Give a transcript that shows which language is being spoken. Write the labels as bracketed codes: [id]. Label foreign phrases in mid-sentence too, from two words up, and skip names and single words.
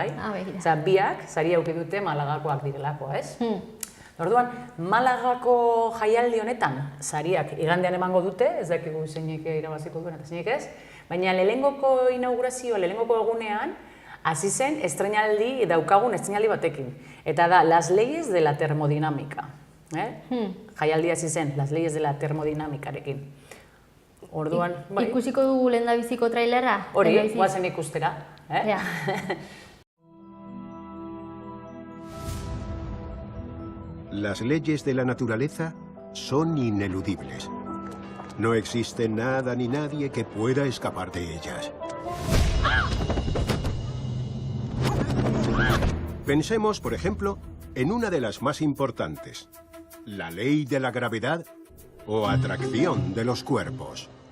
[eu] Biak saria auki dute Malagakoak direlako, ez? Orduan, Malagako jaialdi honetan, sariak igandean emango dute, ez dakigu zeinek irabaziko duen eta zeinek ez, baina lehenengoko inaugurazioa, lehenengoko egunean, hasi zen estreinaldi daukagun estreinaldi batekin. Eta da, Las leyes de la termodinámica. Jaialdi hasi zen, Las leyes de la termodinamikarekin. Orduan, bai. Ikusiko dugu lehendabiziko trailerra? Hori, guazen ikustera. [es] Las leyes de la naturaleza son ineludibles. No existe nada ni nadie que pueda escapar de ellas. Pensemos, por ejemplo, en una de las más importantes, la ley de la gravedad o atracción de los cuerpos.